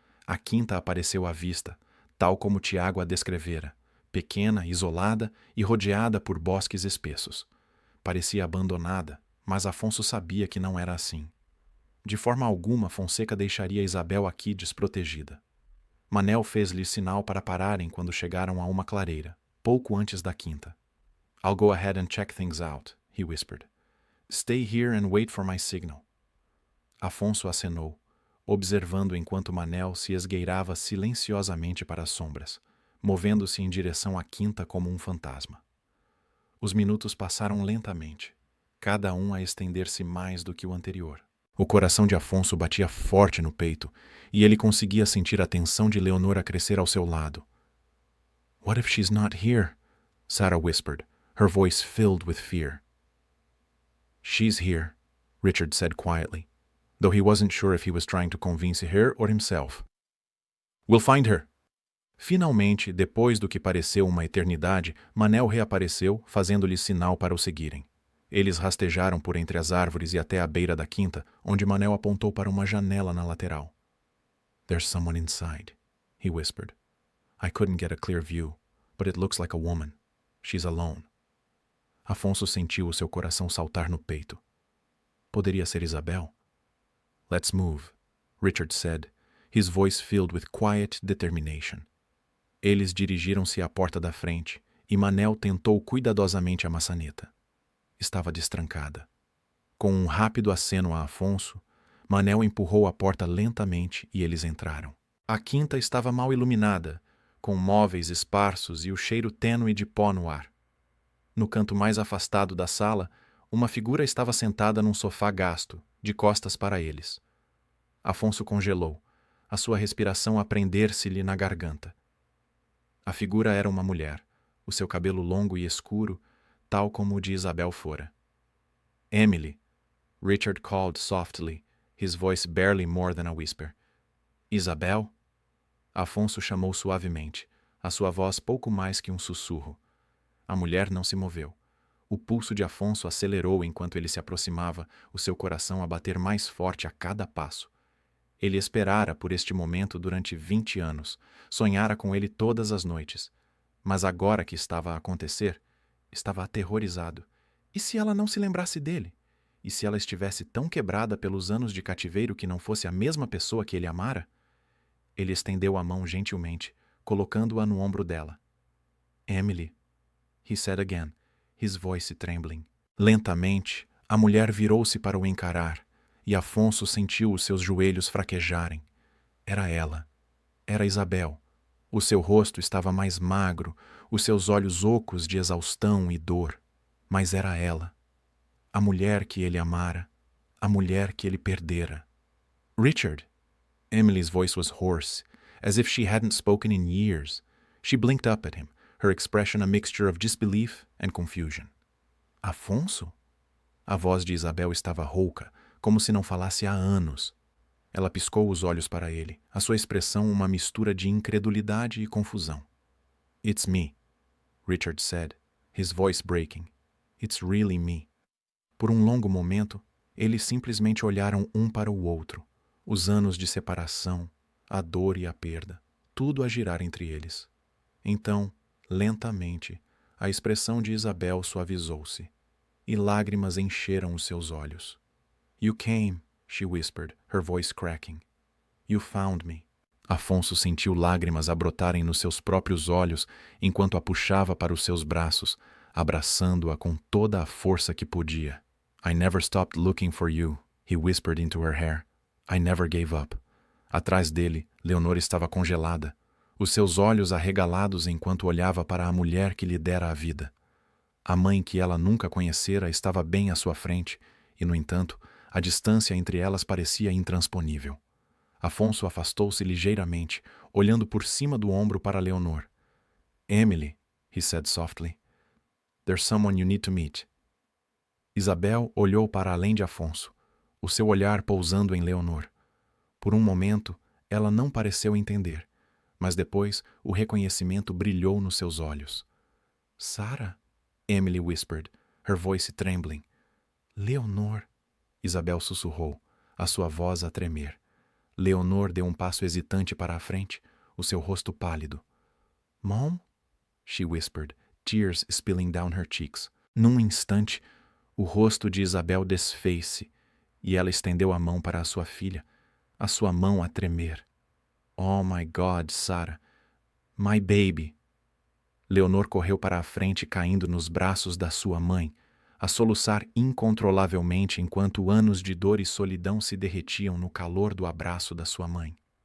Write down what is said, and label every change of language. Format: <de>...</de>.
<pt>A quinta apareceu à vista, tal como Tiago a descrevera, pequena, isolada e rodeada por bosques espessos. Parecia abandonada, mas Afonso sabia que não era assim. De forma alguma, Fonseca deixaria Isabel aqui desprotegida. Manel fez-lhe sinal para pararem quando chegaram a uma clareira, pouco antes da quinta.</pt> <en>"I'll go ahead and check things out," he whispered. "Stay here and wait for my signal."</en> <pt>Afonso acenou, observando enquanto Manel se esgueirava silenciosamente para as sombras, movendo-se em direção à quinta como um fantasma. Os minutos passaram lentamente, cada um a estender-se mais do que o anterior. O coração de Afonso batia forte no peito, e ele conseguia sentir a tensão de Leonor a crescer ao seu lado.</pt> <en>"What if she's not here?" Sarah whispered, her voice filled with fear. "She's here," Richard said quietly, though he wasn't sure if he was trying to convince her or himself. "We'll find her."</en> <pt>Finalmente, depois do que pareceu uma eternidade, Manel reapareceu, fazendo-lhe sinal para o seguirem. Eles rastejaram por entre as árvores e até a beira da quinta, onde Manel apontou para uma janela na lateral.</pt> <en>"There's someone inside," he whispered. "I couldn't get a clear view, but it looks like a woman. She's alone."</en> <pt>Afonso sentiu o seu coração saltar no peito. Poderia ser Isabel?</pt> <en>"Let's move," Richard said, his voice filled with quiet determination.</en> <pt>Eles dirigiram-se à porta da frente e Manel tentou cuidadosamente a maçaneta. Estava destrancada. Com um rápido aceno a Afonso, Manel empurrou a porta lentamente e eles entraram. A quinta estava mal iluminada, com móveis esparsos e o cheiro tênue de pó no ar. No canto mais afastado da sala, uma figura estava sentada num sofá gasto, de costas para eles. Afonso congelou, a sua respiração a prender-se-lhe na garganta. A figura era uma mulher, o seu cabelo longo e escuro, tal como o de Isabel fora.</pt> <en>Emily, Richard called softly, his voice barely more than a whisper.</en> <pt>Isabel? Afonso chamou suavemente, a sua voz pouco mais que um sussurro. A mulher não se moveu. O pulso de Afonso acelerou enquanto ele se aproximava, o seu coração a bater mais forte a cada passo. Ele esperara por este momento durante 20 anos, sonhara com ele todas as noites. Mas agora que estava a acontecer, estava aterrorizado. E se ela não se lembrasse dele? E se ela estivesse tão quebrada pelos anos de cativeiro que não fosse a mesma pessoa que ele amara? Ele estendeu a mão gentilmente, colocando-a no ombro dela.</pt> <en>Emily, he said again, his voice trembling.</en> <pt>Lentamente, a mulher virou-se para o encarar, e Afonso sentiu os seus joelhos fraquejarem. Era ela. Era Isabel. O seu rosto estava mais magro, os seus olhos ocos de exaustão e dor. Mas era ela. A mulher que ele amara. A mulher que ele perdera.</pt> <en>Richard! Emily's voice was hoarse, as if she hadn't spoken in years. She blinked up at him, her expression a mixture of disbelief and confusion.</en> <pt>Afonso? A voz de Isabel estava rouca, como se não falasse há anos. Ela piscou os olhos para ele, a sua expressão uma mistura de incredulidade e confusão.</pt> <en>It's me, Richard said, his voice breaking. It's really me.</en> <pt>Por um longo momento, eles simplesmente olharam um para o outro. Os anos de separação, a dor e a perda, tudo a girar entre eles. Então, lentamente, a expressão de Isabel suavizou-se, e lágrimas encheram os seus olhos.</pt> <en>You came, she whispered, her voice cracking. You found me.</en> <pt>Afonso sentiu lágrimas a brotarem nos seus próprios olhos enquanto a puxava para os seus braços, abraçando-a com toda a força que podia.</pt> <en>I never stopped looking for you, he whispered into her hair. I never gave up.</en> <pt>Atrás dele, Leonor estava congelada, os seus olhos arregalados enquanto olhava para a mulher que lhe dera a vida. A mãe que ela nunca conhecera estava bem à sua frente, e, no entanto, a distância entre elas parecia intransponível. Afonso afastou-se ligeiramente, olhando por cima do ombro para Leonor.</pt> <en>Emily, he said softly, there's someone you need to meet.</en> <pt>Isabel olhou para além de Afonso, o seu olhar pousando em Leonor. Por um momento, ela não pareceu entender, mas depois o reconhecimento brilhou nos seus olhos.</pt> <en>Sarah? Emily whispered, her voice trembling.</en> <pt>Leonor, Isabel sussurrou, a sua voz a tremer. Leonor deu um passo hesitante para a frente, o seu rosto pálido.</pt> <en>Mom? She whispered, tears spilling down her cheeks.</en> <pt>Num instante, o rosto de Isabel desfez-se, e ela estendeu a mão para a sua filha, a sua mão a tremer.</pt> <en>Oh my God, Sarah. My baby.</en> <pt>Leonor correu para a frente caindo nos braços da sua mãe, a soluçar incontrolavelmente enquanto anos de dor e solidão se derretiam no calor do abraço da sua mãe.</pt>